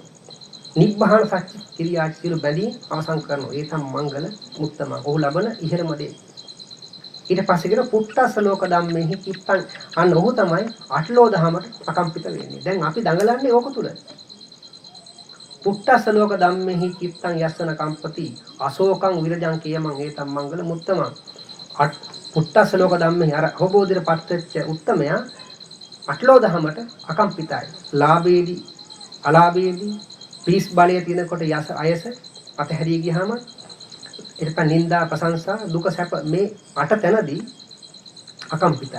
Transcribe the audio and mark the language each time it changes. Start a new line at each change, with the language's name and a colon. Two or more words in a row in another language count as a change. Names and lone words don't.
Pali: නිබ්බාන සත්‍ය කිරියාච
Sinhala: සියලු බැඳීම් අවසන් කරනවා.
Pali: ඒ තම මංගල මුත්තම.
Sinhala: ඔහු ලබන ඉහෙළම දේ. ඊට පස්සේ කියන
Pali: පුට්ටස්ස ලෝක ධම්මෙහි චිත්තං.
Sinhala: අන්න ඔහු තමයි අටලෝ දහමට අකම්පිත වෙන්නේ. දැන් අපි දඟලන්නේ ඕක තුල.
Pali: පුට්ටස්ස ලෝක ධම්මෙහි චිත්තං යස්සන කම්පති අශෝකං විරජං කියමං ඒතම් මංගල මුත්තම. පුට්ටස්ස ලෝක ධම්මෙහි
Sinhala: අර අවබෝධයට පත්වෙච්ච උත්තමයා අටලෝ දහමට අකම්පිතයි. ලාභයේදී අලාභයේදී පිස් බලය තියෙනකොට යස අයස අතහැරී ගියාම එතක නිന്ദා ප්‍රශංසා දුක සැප මේ අට තැනදී අකම්පිතයි.